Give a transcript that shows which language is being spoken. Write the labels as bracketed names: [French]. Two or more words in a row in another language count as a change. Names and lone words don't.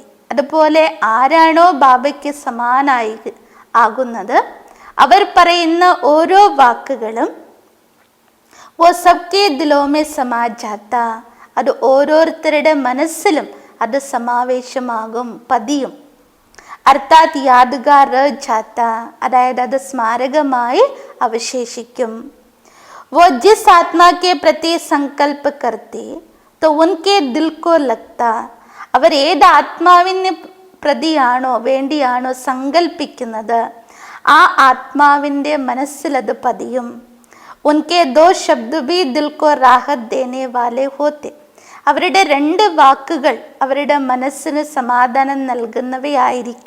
[Malayalam] അതുപോലെ ആരാണോ ബാബയ്ക്ക് സമാനായി ആകുന്നത് അവർ പറയുന്ന ഓരോ വാക്കുകളും [Hindi] वो सबके दिलों में समा जाता. [Malayalam] അത് ഓരോരുത്തരുടെ മനസ്സിലും അത് സമാവേശമാകും, പതിയും. [Hindi] अर्थात यादगार जाता, [Malayalam] അതായത് അത് സ്മാരകമായി അവശേഷിക്കും. [Hindi] वो जिस आत्मा के प्रति संकल्प करते तो उनके दिल को लगता. [Malayalam] അവർ ഏത് ആത്മാവിന് പ്രതിയാണോ വേണ്ടിയാണോ സങ്കല്പിക്കുന്നത് ആ ആത്മാവിൻ്റെ മനസ്സിലത് പതിയും. [Hindi] उनके दो शब्द भी दिल को राहत देने वाले होते. [Malayalam] അവരുടെ രണ്ട് വാക്കുകൾ അവരുടെ മനസ്സിന് സമാധാനം നൽകുന്നവയായിരിക്കും.